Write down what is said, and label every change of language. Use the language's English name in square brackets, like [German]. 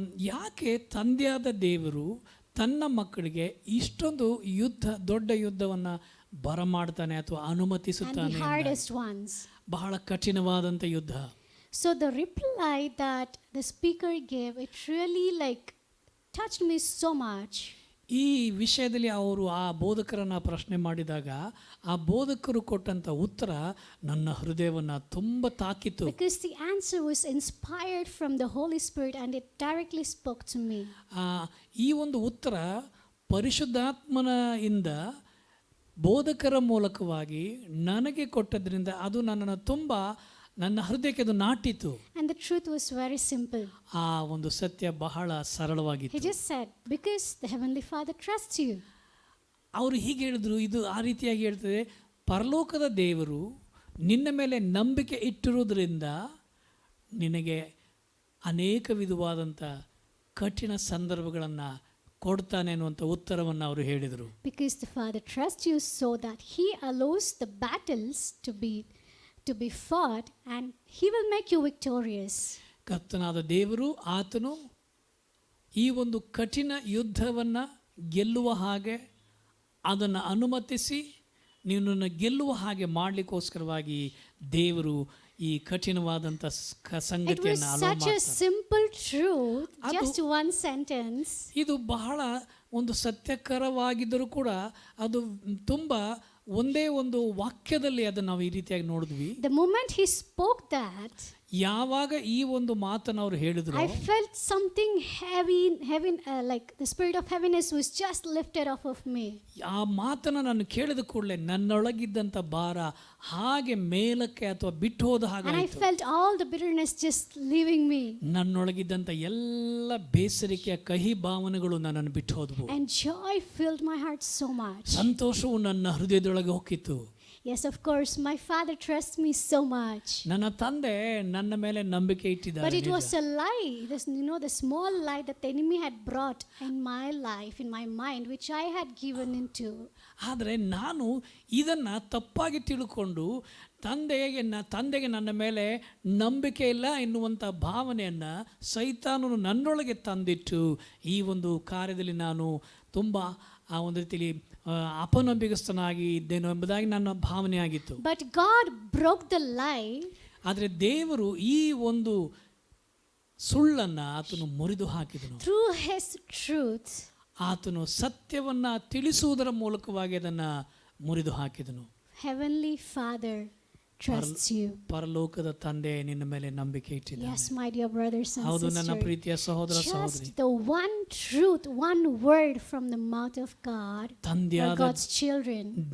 [Kannada] ಯಾಕೆ ತಂದೆಯಾದ ದೇವರು ತನ್ನ ಮಕ್ಕಳಿಗೆ ಇಷ್ಟೊಂದು ದೊಡ್ಡ ಯುದ್ಧವನ್ನು ಬರಮಾಡ್ತಾನೆ ಅಥವಾ ಅನುಮತಿಸುತ್ತಾನೆ? [English] And the hardest ones. [Kannada] ಬಹಳ ಕಠಿಣವಾದಂಥ ಯುದ್ಧ. [English] So the reply that the speaker gave, it really touched me so much. [Kannada] ಈ ವಿಷಯದಲ್ಲಿ ಅವರು ಆ ಬೋಧಕರನ್ನು ಪ್ರಶ್ನೆ ಮಾಡಿದಾಗ ಆ ಬೋಧಕರು ಕೊಟ್ಟಂಥ ಉತ್ತರ ನನ್ನ ಹೃದಯವನ್ನು ತುಂಬ ತಾಕಿತು. [English] Because the answer was inspired from the Holy Spirit and it directly spoke to me. [Kannada] ಈ ಒಂದು ಉತ್ತರ ಪರಿಶುದ್ಧಾತ್ಮನಿಂದ ಬೋಧಕರ ಮೂಲಕವಾಗಿ ನನಗೆ ಕೊಟ್ಟದ್ರಿಂದ ಅದು ನನ್ನನ್ನು ತುಂಬ ನನ್ನ ಹೃದಯಕ್ಕೆ ಅದು ನಾಟಿತು. [English] And the truth was very simple. [Kannada] ಆ ಒಂದು ಸತ್ಯ ಬಹಳ ಸರಳವಾಗಿತ್ತು. [English] He just said, because the Heavenly Father trusts you. [Kannada] ಅವರು ಹೀಗೆ ಹೇಳಿದ್ರು, ಇದು ಆ ರೀತಿಯಾಗಿ ಹೇಳ್ತದೆ, ಪರಲೋಕದ ದೇವರು ನಿನ್ನ ಮೇಲೆ ನಂಬಿಕೆ ಇಟ್ಟಿರುವುದರಿಂದ ನಿನಗೆ ಅನೇಕ ವಿಧವಾದಂಥ ಕಠಿಣ ಸಂದರ್ಭಗಳನ್ನು ಕೊಡ್ತಾನೆ ಅನ್ನುವಂಥ ಉತ್ತರವನ್ನು ಅವರು ಹೇಳಿದರು. [English] Because the Father trusts you so that He allows the battles to be fought and He will make you victorious. [Kannada] ಕರ್ತನಾದ ದೇವರು ಆತನು ಈ ಒಂದು ಕಠಿಣ ಯುದ್ಧವನ್ನು ಗೆಲ್ಲುವ ಹಾಗೆ ಅದನ್ನು ಅನುಮತಿಸಿ ನಿನ್ನನ್ನು ಗೆಲ್ಲುವ ಹಾಗೆ ಮಾಡಲಿಕ್ಕೋಸ್ಕರವಾಗಿ ದೇವರು ಈ ಕಠಿಣವಾದಂಥ ಸಂಗತಿಯನ್ನು [English] It was such a simple truth, just one sentence. [Kannada] ಇದು ಬಹಳ ಒಂದು ಸತ್ಯಕರವಾಗಿದ್ದರೂ ಕೂಡ ಅದು ತುಂಬ ಒಂದೇ ಒಂದು ವಾಕ್ಯದಲ್ಲಿ ಅದನ್ನು ನಾವು ಈ ರೀತಿಯಾಗಿ ನೋಡಿದ್ವಿ. [English] The moment he spoke that, [Kannada] ಯಾವಾಗ ಈ ಒಂದು ಮಾತನ್ನು ಅವರು ಹೇಳಿದ್ರು, [English] I felt something heavy, like the spirit of heaviness was just lifted off of me. [Kannada] ಆ ಮಾತನ್ನು ನಾನು ಕೇಳಿದ ಕೂಡಲೇ ನನ್ನೊಳಗಿದ್ದಂಥ ಭಾರ ಹಾಗೆ ಮೇಲಕ್ಕೆ ಅಥವಾ ಬಿಟ್ಟು ಹೋದ ಹಾಗೆ [English] And I felt all the bitterness just leaving me. [Kannada] ನನ್ನೊಳಗಿದ್ದಂಥ ಎಲ್ಲ ಬೇಸರಿಕೆಯ ಕಹಿ ಭಾವನೆಗಳು ನನ್ನನ್ನು ಬಿಟ್ಟು ಹೋದವು. [English] And joy filled my heart so much. [Kannada] ಸಂತೋಷವು ನನ್ನ ಹೃದಯದೊಳಗೆ ಹೋಗಿತ್ತು. [English] Yes, of course, my father trusts me so much. [Kannada] ನನ್ನ ತಂದೆ ನನ್ನ ಮೇಲೆ ನಂಬಿಕೆ ಇಟ್ಟಿದ್ದಾರೆ. [English] But it was a lie. The small lie that the enemy had brought in my life, in my mind, which I had given into. [Kannada] ಆದರೆ ನಾನು ಇದನ್ನು ತಪ್ಪಾಗಿ ತಿಳ್ಕೊಂಡು ತಂದೆಗೆ ನನ್ನ ಮೇಲೆ ನಂಬಿಕೆ ಇಲ್ಲ ಎನ್ನುವಂಥ ಭಾವನೆಯನ್ನು ಸೈತಾನನು ನನ್ನೊಳಗೆ ತಂದಿಟ್ಟು ಈ ಒಂದು ಕಾರ್ಯದಲ್ಲಿ ನಾನು ತುಂಬ ಆ ಒಂದು ರೀತಿಯಲ್ಲಿ ಅಪನಂಬಿಕಸ್ಥನಾಗಿ ಇದ್ದೇನೋ ಎಂಬುದಾಗಿ ನನ್ನ ಭಾವನೆ ಆಗಿತ್ತು. [English] But God broke the lie. [Kannada] ಆದರೆ ದೇವರು ಈ ಒಂದು ಸುಳ್ಳನ್ನು ಆತನು ಮುರಿದು ಹಾಕಿದನು. [English] Through His truth. [Kannada] ಆತನು ಸತ್ಯವನ್ನು ತಿಳಿಸುವುದರ ಮೂಲಕವಾಗಿ ಅದನ್ನು ಮುರಿದು ಹಾಕಿದನು. [English] Heavenly Father trusts you. [Kannada] ಪರಲೋಕದ ತಂದೆ ನಿನ್ನ ಮೇಲೆ ನಂಬಿಕೆ ಇಟ್ಟಿದ್ದಾನೆ. [English] Yes, my dear brothers and [Kannada] ಹೌದು ನನ್ನ [English] sisters. [Kannada] ಪ್ರೀತಿಯ ಸಹೋದರ ಸಹೋದರಿ. [English] Just the one truth, one word from the mouth of God for God's children.